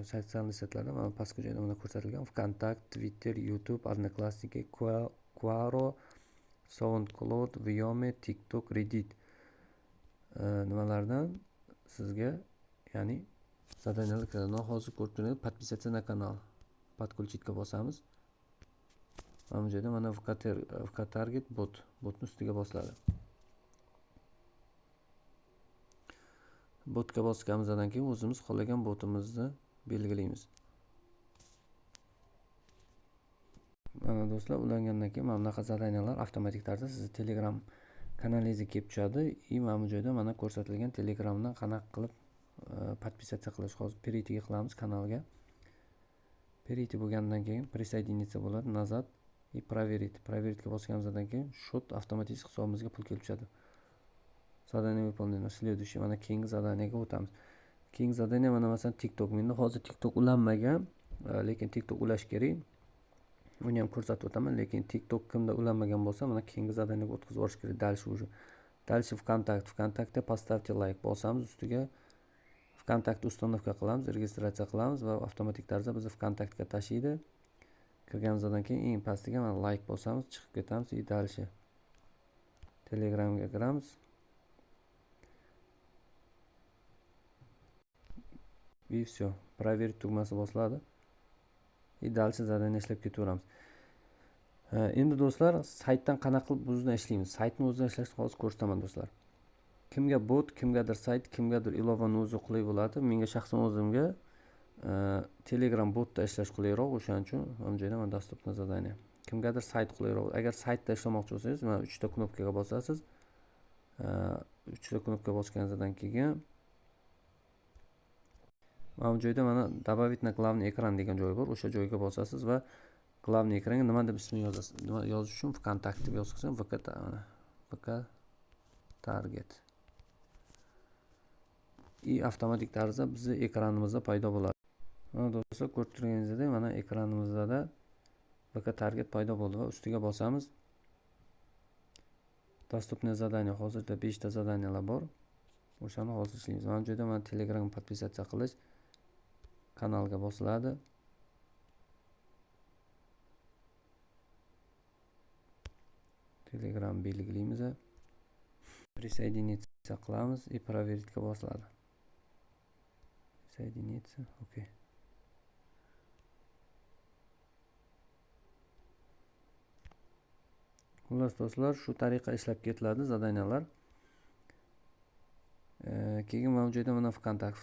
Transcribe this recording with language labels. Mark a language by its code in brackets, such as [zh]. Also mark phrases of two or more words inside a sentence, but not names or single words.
[uz] Sotsial setlarda mana pastki joyda mana ko'rsatilgan VKontakte, Twitter, YouTube, Одноклассники, Quora, SoundCloud, Vimeo, TikTok, Reddit nimalardan sizga ya'ni zadaniyalar kiradi. Hozir ko'rib turganingiz [ru] подписаться на канал. [uz] Подключитga bosamiz. Mana bu joyda mana VK Target botni ustiga bosiladi. Botga bosganimizdan keyin o'zimiz xohlagan botimizni belgilaymiz. Mana do'stlar, ulangandan keyin mana bunaqa zadaniyalar avtomatik tarzda sizni Telegram kanalingizga kelib tushadi. Mana bu joyda mana ko'rsatilgan Telegramdan qanaqa qilib подписаться qilish. Hozir перейти qilamiz kanalga. Перейти bo'lgandan keyin присоединиться bo'ladi, [ru] назад и проверить. [uz] Проверитga bosganimizdan keyin счет avtomatik hisobimizga pul kelib tushadi. Zadaniya [ru] выполнено. Следующий [uz] mana keyingi zadaniyaga o'tamiz. Keyingi zadaniya mana masalan TikTok. Menda hozir TikTok ulanmagan, lekin TikTok ulash kerak. Uni ham ko'rsatib o'taman, lekin TikTok kimda ulanmagan bo'lsa, mana keyingi zadaniyaga o'tkazib yuborish kerak. [ru] Dальше уже. Dальше ВКонтакте. ВКонтакте поставьте лайк. [uz] Bosamiz ustiga ВКонтакте установка qilamiz, registratsiya qilamiz va avtomatik tarzda bizni ВКонтактеga tashlaydi. Kirganimizdan keyin eng pastiga mana like bosamiz, chiqib ketamiz [ru] и дальше. [uz] Telegramga kiramiz. [ru] И все. [uz] Проверить tugmasi bosiladi. [ru] И дальше [uz] zadaniya ishlab ketaveramiz. Endi do'stlar, saytdan qanaqa qilib o'zida ishlaymiz? Saytni o'zida ishlashni hozir ko'rsataman do'stlar. Kimga bot, kimgadir sayt, kimgadir ilovani o'zi qulay bo'ladi. Menga shaxsan o'zimga Telegram botda ishlash qulayroq, o'shaning uchun mana bu joyda mana доступно zadaniya. Kimgadir sayt qulayroq. Agar saytda ishlamoqchi bo'lsangiz, mana 3 ta knopkaga bosasiz. 3 ta knopka bosganingizdan keyin mana bu joyda mana [ru] добавить на главный экран [uz] degan joy bor. O'sha joyga bosasiz va главный ekranga nima deb ismini yozasiz. Nima yozish uchun VKontakte deb yozsangiz VK Target. И avtomatik tarzda bizning ekranimizda paydo bo'ladi. Mana do'stlar, ko'rib turganingizdek mana ekranimizda VK Target paydo bo'ldi va ustiga bosamiz. [ru] Доступное задание. [uz] Hozirda 5 ta zadaniyalar bor. O'shani hozir ishlaymiz. Mana bu joyda mana Telegram подписаться qilish kanalga bosiladi. Telegram belgilaymiz. Присоединиться qilamiz [ru] и проверитga [uz] bosiladi. [ru] Присоединиться. Okey. [uz] Xullas do'stlar, shu tariqa ishlab ketiladi zadaniyalar. Keyin mana bu joyda mana VKontakte.